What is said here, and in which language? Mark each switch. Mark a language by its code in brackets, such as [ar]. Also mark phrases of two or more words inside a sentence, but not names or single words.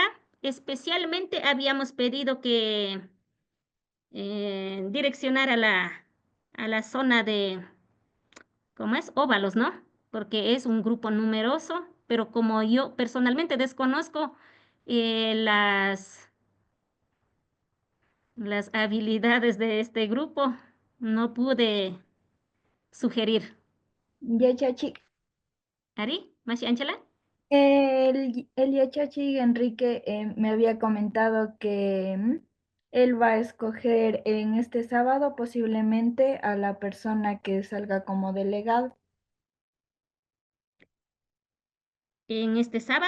[es] Especialmente habíamos pedido que direccionar a la zona de, ¿cómo es? Óvalos, ¿no? Porque es un grupo numeroso, pero como yo personalmente desconozco las habilidades de este grupo, no pude sugerir. Yachachi, [qu] ¿Ari? ¿Mashi Ángela? [es] el Yachachi Enrique me había comentado que él va a escoger en este sábado posiblemente a la persona que salga como delegado. ¿En este sábado?